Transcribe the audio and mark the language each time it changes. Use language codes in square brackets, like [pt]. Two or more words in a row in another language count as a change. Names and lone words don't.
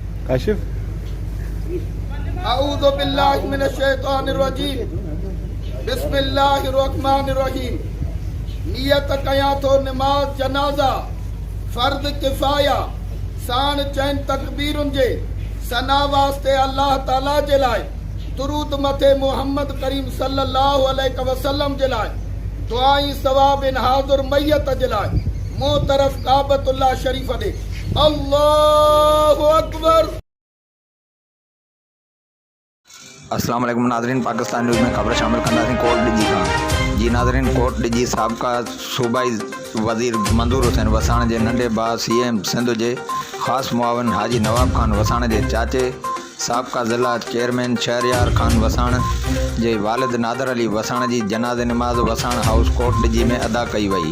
[sd] आशिफ [ar] أعوذ بالله من الشيطان الرجيم بسم الله الرحمن الرحيم. [sd] नियत कयां थो नमाज जनाज़ा फर्द किफ़ाया साण चैन तकबीरुनि जे सना वास्ते अल्लाह ताला जे लाइ दुरूद मथे मोहम्मद करीम [ar] صلى الله عليه وسلم [sd] जे लाइ दुआई सवाब इन हाज़िर मैयत जे लाइ मुंह तरफ़ काबतुल्लाह शरीफ ॾे [ar] الله أكبر. السلام عليكم [sd] नाज़रीन, पाकिस्तान न्यूज़ में खबर शामिल कंदासीं कोट डिजी खां। जी नाज़रीन, कोट डिजी साबिक़ा सूबाई वज़ीर मंजूर हुसैन वसाण जे नंढे भाउ CM सिंध जे ख़ासि मुआविन हाजी नवाब खान वसाण जे चाचे साबिक़ा ज़िला चेयरमैन शहरयार खान वसाण जे वालिद नादर अली वसाण जी जनाज़े नमाज़ वसाण हाउस कोट डिजी में अदा कई वई।